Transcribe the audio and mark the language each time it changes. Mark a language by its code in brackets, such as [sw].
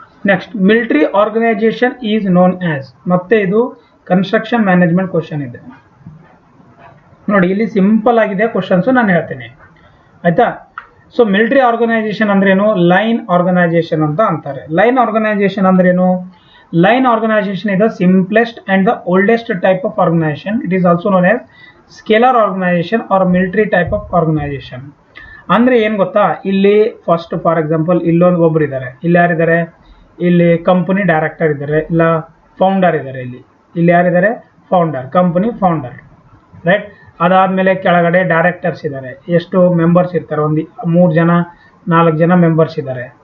[en] Next, military organization is known as. [kn] ಮತ್ತೆ ಇದು construction management question ಇದೆ ನೋಡಿ. ಇಲ್ಲಿ ಸಿಂಪಲ್ ಆಗಿದೆ ಕ್ವಶನ್ಸು, ನಾನು ಹೇಳ್ತೀನಿ, ಆಯ್ತಾ. ಸೊ ಮಿಲಿಟರಿ ಆರ್ಗನೈಜೇಷನ್ ಅಂದ್ರೇನು, ಲೈನ್ ಆರ್ಗನೈಜೇಷನ್ ಅಂತ ಅಂತಾರೆ. ಲೈನ್ ಆರ್ಗನೈಜೇಷನ್ ಅಂದ್ರೇನು, [en] Line organization is the simplest and the oldest type of organization. It is also known as scalar organization or military type of organization. [kn] ಅಂದರೆ ಏನು ಗೊತ್ತಾ, ಇಲ್ಲಿ ಫಸ್ಟ್ ಫಾರ್ ಎಕ್ಸಾಂಪಲ್ ಇಲ್ಲೊಂದು ಒಬ್ರು ಇದ್ದಾರೆ, ಇಲ್ಲಿ ಯಾರಿದ್ದಾರೆ, ಇಲ್ಲಿ ಕಂಪನಿ ಡೈರೆಕ್ಟರ್ ಇದ್ದಾರೆ, ಇಲ್ಲ ಫೌಂಡರ್ ಇದ್ದಾರೆ. ಇಲ್ಲಿ ಯಾರಿದ್ದಾರೆ, ಫೌಂಡರ್, ಕಂಪನಿ ಫೌಂಡರ್, ರೈಟ್. ಅದಾದಮೇಲೆ ಕೆಳಗಡೆ ಡೈರೆಕ್ಟರ್ಸ್ ಇದ್ದಾರೆ. ಎಷ್ಟು ಮೆಂಬರ್ಸ್ ಇರ್ತಾರೆ, ಒಂದು 3 ಜನ 4 ಜನ ಮೆಂಬರ್ಸ್ ಇದ್ದಾರೆ.